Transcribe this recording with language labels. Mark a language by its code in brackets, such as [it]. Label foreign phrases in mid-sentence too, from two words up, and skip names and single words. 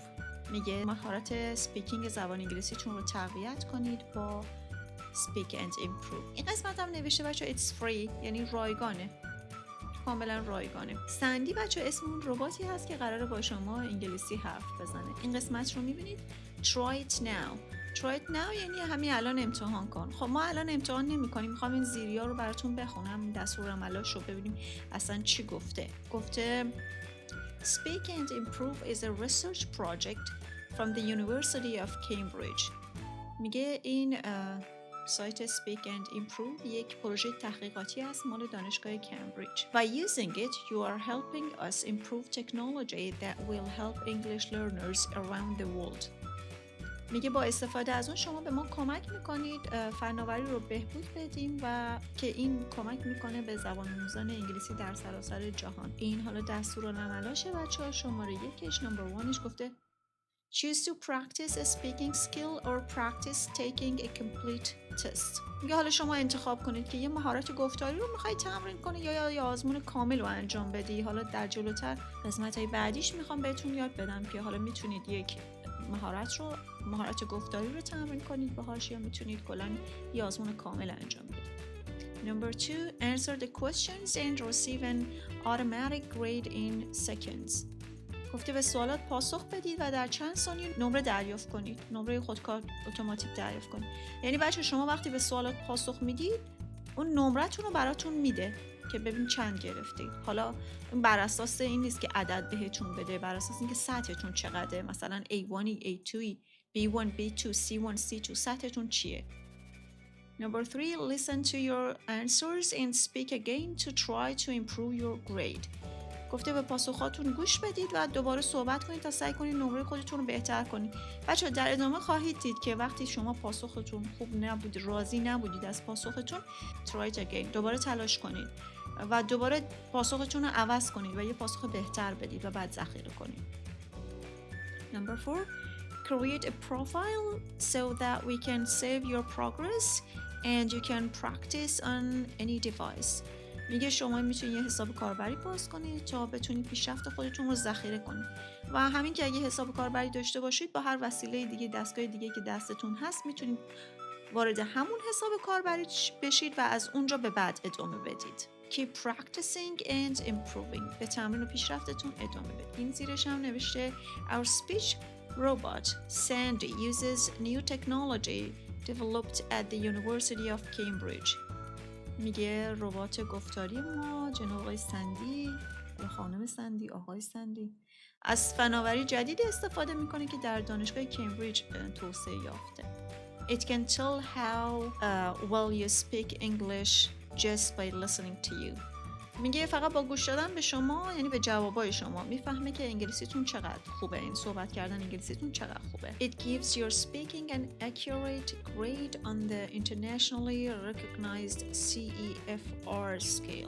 [fa] میگه مهارت سپیکینگ زبان انگلیسیتون رو تقویت کنید با Speak and Improve. این قسمت هم نوشته بچه [en] It's free، [fa] یعنی رایگانه، کاملا رایگانه. سندی بچه اسم اون رباتی هست که قراره با شما انگلیسی حرف بزنه. این قسمت رو میبینید [en] Try it now. Try it now [fa] یعنی همین الان امتحان کن. خب ما الان امتحان نمی کنیم، میخوام این زیریا رو براتون بخونم، دستورالعملاش رو ببینیم اصلا چی گفته. [en] گفته Speak and Improve is a research project from the University of Cambridge. [fa] میگه این سایت Speak and Improve یک پروژه تحقیقاتی است مال دانشگاه کمبریج. [en] By using it, you are helping us improve technology that will help English learners around the world. [fa] میگه با استفاده از اون شما به ما کمک میکنید فناوری رو بهبود بدیم و که این کمک میکنه به زبان آموزان انگلیسی در سراسر جهان. این حالا دستورالعملاشه بچه‌ها. [en] شماره 1 نمبر 1 گفته Choose to practice a speaking skill or practice taking a complete test. [fa] میگه حالا شما انتخاب کنید که یه مهارت گفتاری رو میخوای تمرین کنی یا آزمون کامل رو انجام بدی. حالا در جلوتر قسمت‌های بعدیش میخوام بهتون یاد بدم که حالا میتونید یک مهارت گفتاری رو تمرین کنید باهاش یا میتونید کلاً یه آزمون کامل انجام بدید. [en] Number 2, answer the questions and receive an automatic grade in seconds. [fa] گفته به سوالات پاسخ بدید و در چند ثانیه نمره دریافت کنید. نمره خودکار اتوماتیک دریافت کنید. یعنی بچه شما وقتی به سوالات پاسخ میدید اون نمرتون رو براتون میده که ببین چند گرفتید. حالا بر اساس این نیست که عدد بهتون بده، بر اساس اینکه سطحتون چقدره، مثلا A1 A2 B1 B2 C1 C2 سطحتون چیه. [en] Number 3, listen to your answers and speak again to try to improve your grade. [fa] گفته به پاسخاتون گوش بدید و دوباره صحبت کنید تا سعی کنید نمره خودتون رو بهتر کنید. بچه‌ها در ادامه خواهید دید که وقتی شما پاسختون خوب نبود، راضی نبودید از پاسختون، [en] try it again، [fa] دوباره تلاش کنید و دوباره پاسختون رو عوض کنید و یه پاسخ بهتر بدید و بعد ذخیره کنید. [en] Number 4, create a profile so that we can save your progress and you can practice on any device. [fa] میگه شما میتونید یه حساب کاربری باز کنید تا بتونید پیشرفت خودتون رو ذخیره کنید و همین که اگه حساب کاربری داشته باشید با هر وسیله دیگه، دستگاه دیگه که دستتون هست، میتونید وارد همون حساب کاربری بشید و از اونجا به بعد ادامه بدید. [en] Keep practicing and improving. [fa] به تمرین و پیشرفتتون ادامه بدید. این زیرش هم نوشته [en] Our speech robot Sandy uses new technology developed at the University of Cambridge. [fa] میگه ربات گفتاری ما جناب آقای سندی یا خانم سندی، آقای سندی، از فناوری جدید استفاده میکنه که در دانشگاه کمبریج توسعه یافته. [en] It can tell how well you speak English just by listening to you. [fa] میگه فقط با گوش دادن به شما، یعنی به جوابای شما، میفهمه که انگلیسیتون چقدر خوبه، این صحبت کردن انگلیسیتون چقدر خوبه. [en] It gives your speaking an accurate grade on the internationally recognized CEFR scale.